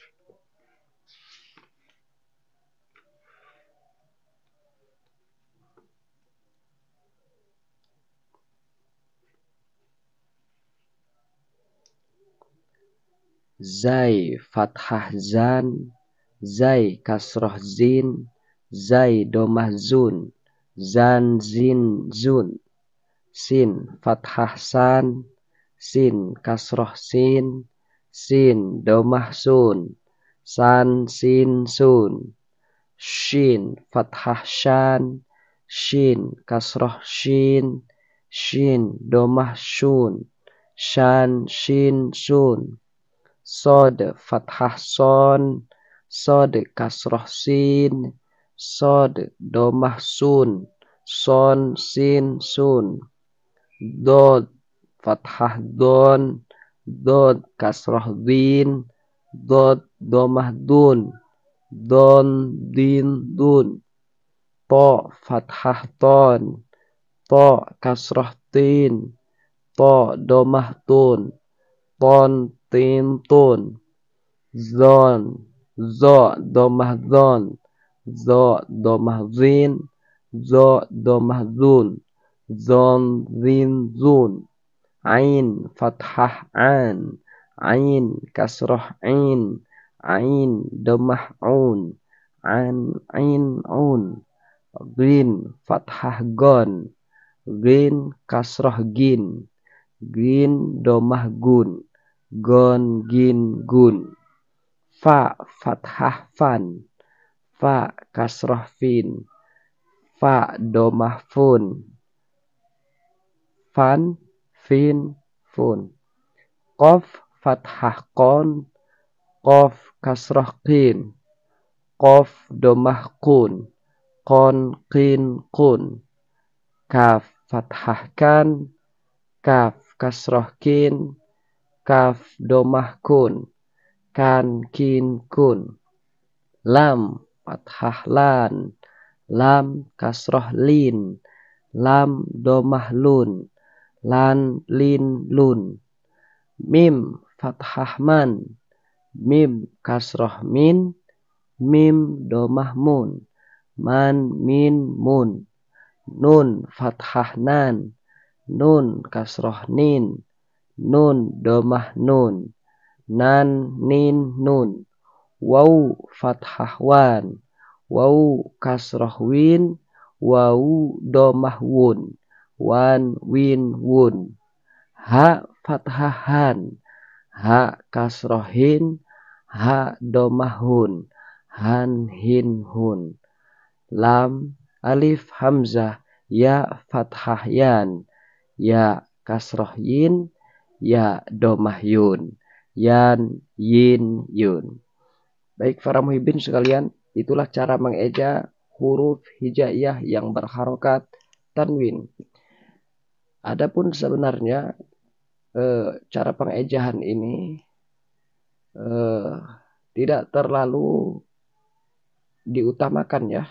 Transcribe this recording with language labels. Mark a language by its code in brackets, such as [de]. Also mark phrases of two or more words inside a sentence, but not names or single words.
[id] Zai fathah zan, zai kasroh zin, zai domah zun, zan zin zun. Sin fathah san, sin kasroh sin, sin domah sun, san sin sun. Shin fathah shan, shin kasroh shin, shin domah shun, shan shin sun. Sod fathah son, sod kasroh sin, sod domah sun, son sin sun. Dod fathah don, dod kasroh din, dod domah dun, don din dun. To fathah ton, to kasroh tin, to domah tun, ton tin tun. Zon, zo domah zon, zo domah zin, zo domah zun, zon zin zun. Ain fathah an, ain kasroh ain, ain domah un, an ain un. Gin fathah gon, gin kasroh gin, gin domah gun, gon gin gun. Fa fathah fan, fa kasroh fin, fa domah fun, fan fin fun. Qaf fathah kon, qaf kasroh qin, qaf domah kun, kon qin kun. Kaf fathah kan, kaf kasroh kin, kaf domah kun, kan kin kun. Lam fathah lan, lam kasroh lin, lam domah lun, lan lin lun. Mim fathah man, mim kasroh min, mim domah mun, man min mun. Nun fathah nan, nun kasroh nin, nun domah nun, nan nin nun. Waw fathah wan, waw kasroh win, waw domah wun, wan win wun. Ha fathah han, ha kasroh hin, ha domah hun, han hin hun. Lam alif hamzah, ya fathah yan, ya kasroh yin, ya domah yun, yan yin yun. Baik para muhibbin sekalian, itulah cara mengeja huruf hijaiyah yang berharokat tanwin. Adapun sebenarnya cara pengejahan ini eh, tidak terlalu diutamakan ya.